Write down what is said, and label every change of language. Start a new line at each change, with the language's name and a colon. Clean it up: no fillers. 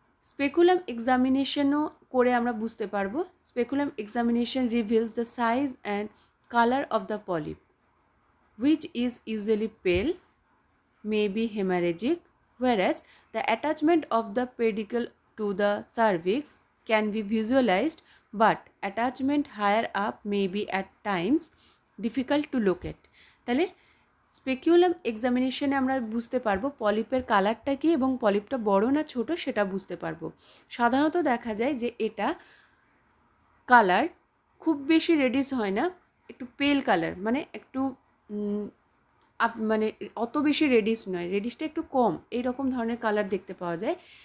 Bangla: Speculum এক্সামিনেশনও করে আমরা বুঝতে পারবো।
English: Speculum examination reveals the size and colour of the polyp, which is usually pale, may be hemorrhagic, whereas the attachment of the pedicle to the cervix can be visualized, but attachment higher up may be at times difficult to locate.
Bangla: তাহলে speculum এক্সামিনেশনে আমরা বুঝতে পারবো পলিপের কালারটা কী এবং পলিপটা বড় না ছোট সেটা বুঝতে পারবো। সাধারণত দেখা যায় যে এটা কালার খুব বেশি রেডিশ হয় না, একটু পেল কালার, মানে একটু মানে অত বেশি রেডিশ নয়, রেডিশটা একটু কম, এই রকম ধরনের কালার দেখতে পাওয়া যায়।